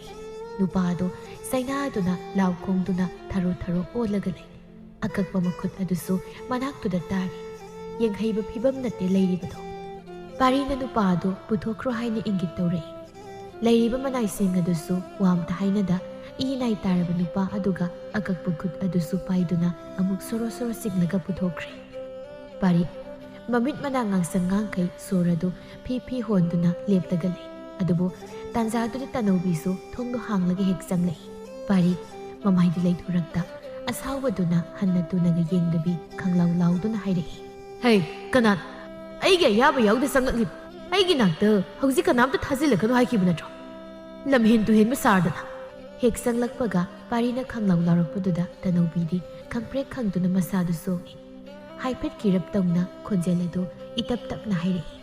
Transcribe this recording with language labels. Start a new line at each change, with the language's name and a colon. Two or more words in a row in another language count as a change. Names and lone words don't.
Manipuri: nupa adu saina aduna law khongduna tharo tharo olaga lai akakpa makhut adusu manaktuda tari yenghaiba phibam natte lairibado parina nupa adu puthokro haina ingit taurai layriba manaising adusu wamta hainada inay taraba nupa aduga akakpa khut adusu paiduna amuk soro-soro siglaga puthokre pari mamit manangang sangang kay soradu phi honduna leptaga lay adubu tanjaduna tanobisu thongdo hanglagi heksang lay pari mamaydi lay thurakta asawduna hannadunaga yengdabi khanglaw lawduna hairei hey kanan aige yaba yawda sanglakli aigi nakta hauji kanamta thajilakanu haikibna natro lamhen tu hen masardana hek sanglakpaga parina khanglaw larakpaduda tanobidi khangprek khangduna masadu songi haipet kirap tongna khonjeladu itap tapna hairei